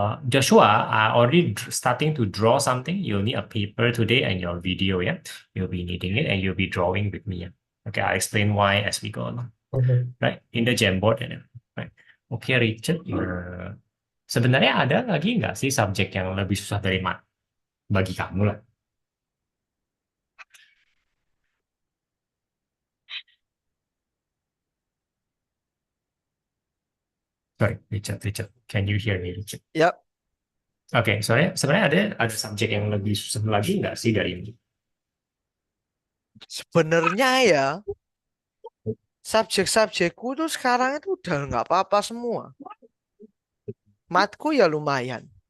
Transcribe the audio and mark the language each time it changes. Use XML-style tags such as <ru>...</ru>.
<en>Joshua, I already starting to draw something. You'll need a paper today and your video, ya. You'll be needing it and you'll be drawing with me, ya. Okay, I'll explain why as we go along. Okay. Right, in the Jamboard, and everything. Right.</en> <id>Oke, Richard, sebenarnya ada lagi nggak sih subjek yang lebih susah dari mat bagi kamu lah?</id> <en>Sorry, Richard, can you hear me, Richard?</en> <id>Ya, Oke, sebenarnya ada subjek yang lebih susah lagi nggak sih dari ini? sebenarnya ya subjek-subjekku tuh sekarang itu udah nggak apa-apa semua. Matku ya lumayan.</id>